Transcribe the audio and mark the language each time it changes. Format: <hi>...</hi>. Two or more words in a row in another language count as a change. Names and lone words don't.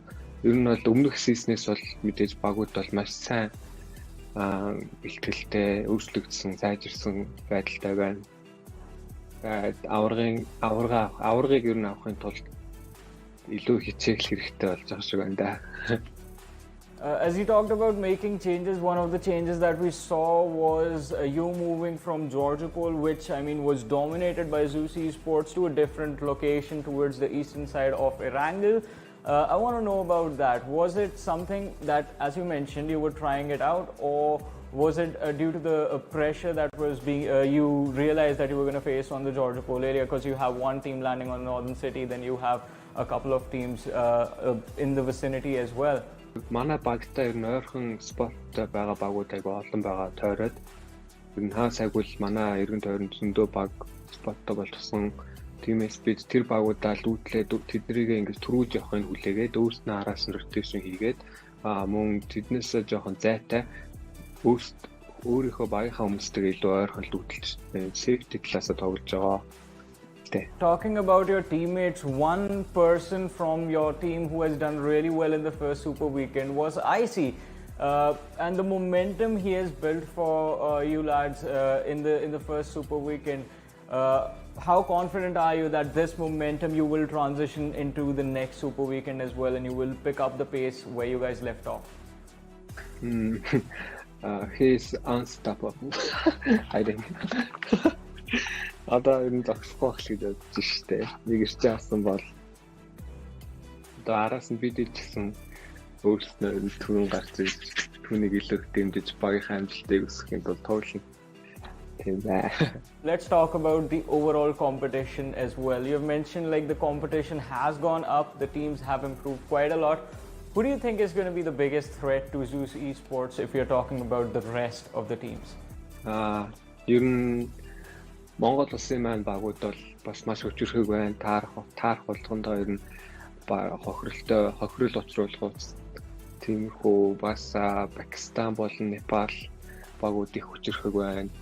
<mn>Ер нь бол өмнөх сизнээс бол мэдээж багууд бол маш сайн бэлтгэлтэй, өөрчлөгдсөн, сайжирсан байдалтай байна. Аваргыг ер нь авахын тулд илүү хичээх хэрэгтэй болж байгаа шиг байна да.</mn> <en>As you talked about making changes, one of the changes that we saw was you moving from Georgopol, which I mean was dominated by ZEUS Esports, to a different location towards the eastern side of Erangel. I want to know about that. Was it something that, as you mentioned, you were trying it out, or was it due to the pressure that was being you realized that you were going to face on the Georgopol area, because you have one team landing on Northern City, then you have a couple of teams in the vicinity as well?</en> <mn>Манай багтай ер нь ойрхон спорттой байгаа багууд айгүй олон байгаа тойроод ер нь хаасайг бол манай эргэн тойронд зөндөө баг спорттой болчихсон. Тиймээс бид тэр багуудаа лүүтлээд тэднийг ингэж төрүүлж явахыг хүлээгээд өөрснөө араас нь rotation хийгээд мөн тэднээс жоохон зайтай өөрийнхөө багийнхаа хүмүүстэйгээ илүү ойрхон лүүтэлж safety талаасаа тоглож байгаа.</mn> <en>Talking about your teammates, one person from your team who has done really well in the first Super Weekend was Icy, and the momentum he has built for you lads in the first Super Weekend. How confident are you that this momentum you will transition into the next Super Weekend as well, and you will pick up the pace where you guys left off? He's unstoppable. I think.</en> <mn>Одоо энэ зогсохгүй байх шиг бодож штэ. Нэг ирж авсан бол одоо араас нь бид ичсэн өөрснөө түрүүн гарч ирж түүнийг илүү дэмжиж багийнхаа амжилтыг өсгөхийн тулд тоглоно. Тийм бай.</mn> <en>Let's talk about the overall competition as well. You've mentioned like the competition has gone up, the teams have improved quite a lot. Who do you think is going to be the biggest threat to ZEUS Esports if you're talking about the rest of the teams?</en> <mn>Ер нь Монгол улсын маань багууд бол бас маш хүчрхэг байна. Таарах болгондоо ер нь хохирол учруулах тиймэрхүү бас Пакистан болон Непал багууд их хүчрхэг байна.</mn>